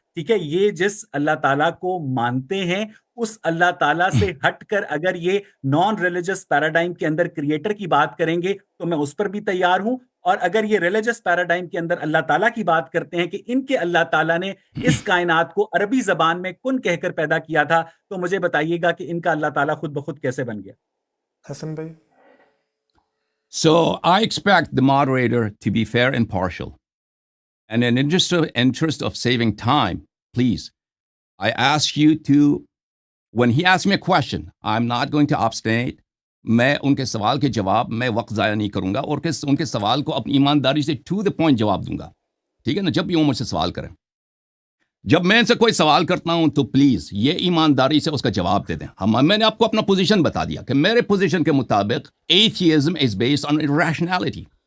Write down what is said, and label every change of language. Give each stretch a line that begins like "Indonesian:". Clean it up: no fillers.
Urdu: ٹھیک ہے، یہ جس اللہ تعالیٰ کو مانتے ہیں اس اللہ تعالیٰ سے ہٹ کر اگر یہ نان ریلیجس پیراڈائم کے اندر کریٹر کی بات کریں گے تو میں اس پر بھی تیار ہوں. اور اگر یہ ریلیجس پیراڈائم کے اندر اللہ تعالیٰ کی بات کرتے ہیں کہ ان کے اللہ تعالیٰ نے اس کائنات کو عربی زبان میں کن کہہ کر پیدا کیا تھا، تو مجھے بتائیے گا کہ ان کا اللہ تعالیٰ خود بخود کیسے بن گیا؟ حسن بھائی
English: So I expect the moderator to be fair and partial. And in interest of saving time, please, I ask you to, when he asks me a question, I'm not going to obstinate.
Urdu: میں ان کے سوال کے جواب میں وقت ضائع نہیں کروں گا، اور ان کے سوال کو اپنی ایمانداری سے
English: to the point
Urdu: جواب دوں گا. ٹھیک ہے نا؟ جب بھی وہ مجھ سے سوال کریں، جب میں ان سے کوئی سوال کرتا ہوں تو پلیز یہ ایمانداری سے اس کا جواب دے دیں. میں نے آپ کو اپنا پوزیشن بتا دیا کہ میرے پوزیشن کے مطابق
English: Atheism is based on rationality.